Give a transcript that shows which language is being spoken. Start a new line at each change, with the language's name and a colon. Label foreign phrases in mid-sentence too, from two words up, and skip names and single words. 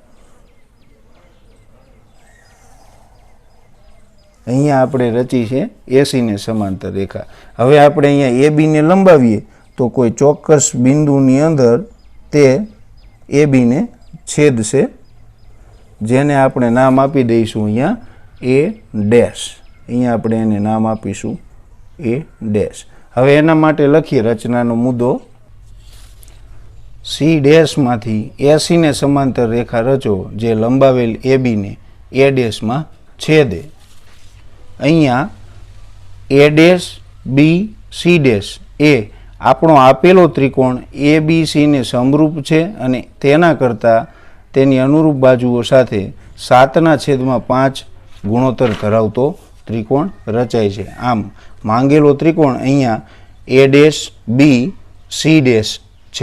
Gujarati: અહીંયા આપણે રચી છે AC ને સમાંતર રેખા। હવે આપણે અહીંયા AB ને લંબાવીએ તો કોઈ ચોક્કસ બિંદુની અંદર તે AB ને છેદશે જેને આપણે નામ આપી દઈશું અહીંયા A'। અહીંયા આપણે એને નામ આપીશું A'। હવે એના માટે લખીએ રચનાનો મુદ્દો। C' માંથી AC ને સમાંતર રેખા રચો જે લંબાવેલ AB ને A' માં છેદે। અહીંયા A', B, C' એ આપણો આપેલો ત્રિકોણ ABC ને સમરૂપ છે અને તેના કરતાં તેની અનુરૂપ બાજુઓ સાથે 7/5 ગુણોત્તર ધરાવતો ત્રિકોણ રચાય છે। આમ માંગેલો ત્રિકોણ અહીંયા A', B, C' છે।